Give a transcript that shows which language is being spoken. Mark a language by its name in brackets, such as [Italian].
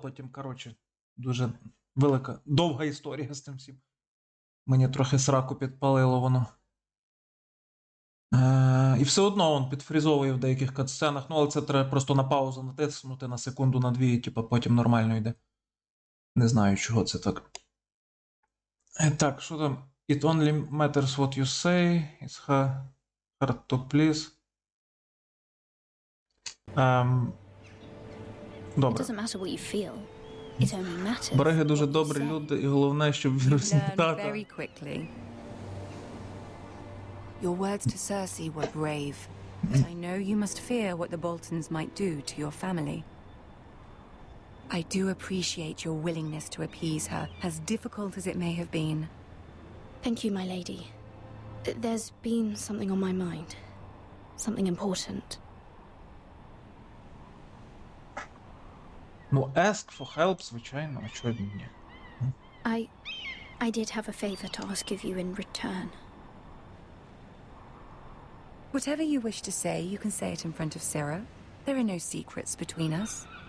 [Ukrainian] Потім, коротше, дуже велика, довга історія з цим всім. Мені трохи сраку підпалило воно. І все одно він підфрізовує в деяких катсценах. Ну, але це треба просто на паузу натиснути на секунду, на дві, і типу, потім нормально йде. Не знаю, чого це так. Так, що там? [English] It only matters what you say. It's hard to please. [Ukrainian] Добре. Бреги дуже добрі люди, і головне, щоб вірус не тата. [English] Your words to Cersei were brave, but I know you must fear what the Boltons might do to your family. I do appreciate your willingness to appease her, as difficult as it may have been. Thank you, my lady. There's been something on my mind. Something important. [Ukrainian] Ну, [English] ask for help, [Ukrainian] звичайно, а чого ні? [English] I did have a favor to ask of you in return. Whatever you wish to say, you can say it in front of Sarah. There are no secrets between us.